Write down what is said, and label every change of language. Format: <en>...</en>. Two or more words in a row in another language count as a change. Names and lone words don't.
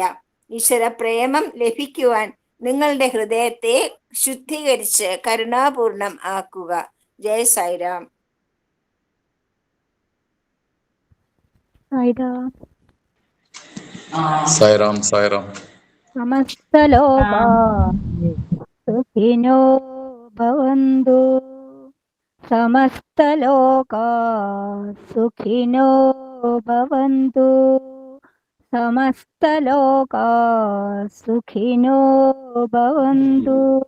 <ml>ഈശ്വര പ്രേമം ലഭിക്കുവാൻ നിങ്ങളുടെ ഹൃദയത്തെ ശുദ്ധീകരിച്ച് കരുണാപൂർണം ആക്കുക. ജയ് സായിരാം. സായിരാം. സായിറാം സായിറാം.</ml> <sa>സമസ്തലോകാ സുഖിനോ ഭവന്തു. സമസ്തലോകാ സുഖിനോ ഭവന്തു. സമസ്തലോകാ സുഖിനോ ഭവന്തു.</sa>